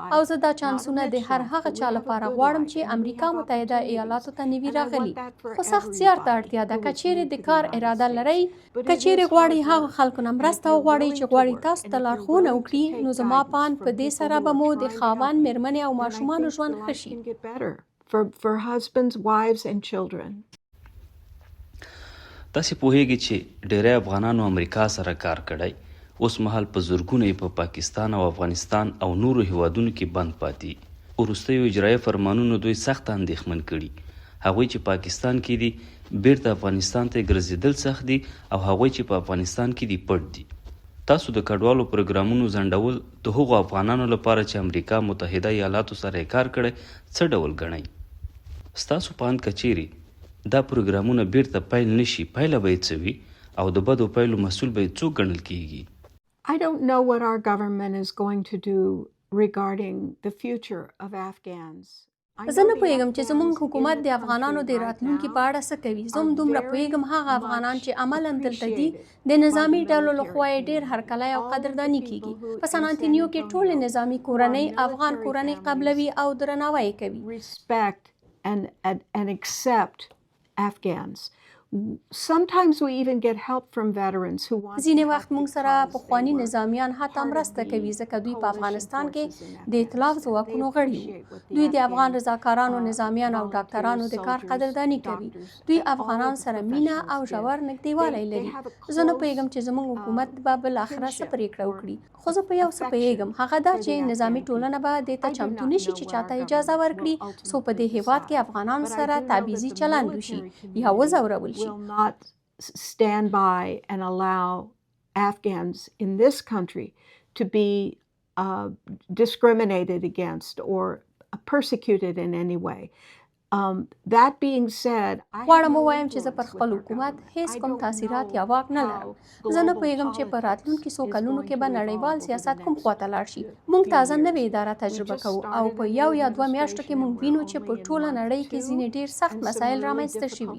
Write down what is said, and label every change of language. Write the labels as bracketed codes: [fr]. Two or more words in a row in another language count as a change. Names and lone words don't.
[ps] او زه دا چانسونه د هر هغه چا لپاره غواړم چې امریکا متحده ایالاتو ته نوي راغلي، خو سخت زیار ته اړتیا ده. که چیرې د کار اراده لرئ، که چیرې غواړئ هغه خلکو نه مرسته وغواړئ چې غواړي تاسو ته لارښوونه وکړي، نو زما پان په دې سره به مو د خاوند، مېرمنې او ماشومانو ژوند ښه شي. [en] For husbands, wives and children. [ps] تاسې پوهیږئ چې ډېری افغانانو امریکا سره کار کړی، اوس مهال په زرګونه یې په پاکستان او افغانستان او نورو هیوادونو کې بند پاتې. وروستیو اجرایي فرمانونو دوی سخت اندېښمن کړي. هغوی چې پاکستان کې دي بیرته افغانستان ته ګرځېدل سخت دي او هغوی چې په افغانستان کې دي پټ دي. تاسو د کډوالو پروګرامونو ځنډول د هغو افغانانو لپاره چې امریکا متحده ایالاتو سره یې کار کړی څه ډول ګڼئ؟ ستاسو په اند که چیرې دا پروګرامونه بیرته پیل نشي پایله به یې څه وي او د بدو پایلو مسؤل به یې څوک ګڼل کیږي؟ [en] I don't know what our government is going to do regarding the future of Afghans. [ps] زه نه پوهیږم چې زموږ حکومت د افغانانو د راتلونکي په اړه څه کوي. زه هم دومره پوهیږم هغه افغانان چې عملاً دلته دي د نظامي ډلو لخوا یې ډېر هرکلی او قدرداني کیږي. په سن انټونیو کې ټولې نظامي کورنۍ افغان کورنۍ قبلوي او درناوی یې کوي. [en] Respect and accept Afghans. Sometimes we even get help from veterans who want [ps] ځینې وخت موږ سره پخواني نظامیان حتی مرسته کوي ځکه دوی په افغانستان کې د ائتلاف ځواکونو غړي وو. دوی د افغان رضاکارانو، نظامیانو او ډاکټرانو د کار قدرداني کوي. دوی افغانان سره مینه او ژور نږدېوالی لري. زه نه پوهیږم چې زموږ حکومت به بالاخره څه پرېکړه وکړي، خو زه په یو څه پوهیږم، هغه دا چې نظامي ټولنه به دې ته چمتو نشي چې چاته اجازه ورکړي څو په دې هیواد کې افغانانو سره تبعیضي چلند وشي یا وځورول شي. [en] will not stand by and allow Afghans in this country to be discriminated against or persecuted in any way. That being said, [ps] غواړم ووایم چې زه پر خپل حکومت هیڅ کوم تاثیرات یا واک نه لرم. زه نه پوهیږم چې په راتلونکي څو کلونو کې به نړیوال سیاست کوم خواته لاړ شي. موږ تازه نوې اداره تجربه کوو او په یو یا دوه میاشتو کې موږ وینو چې په ټوله نړۍ کې ځینې ډېر سخت مسایل رامنځته شوي.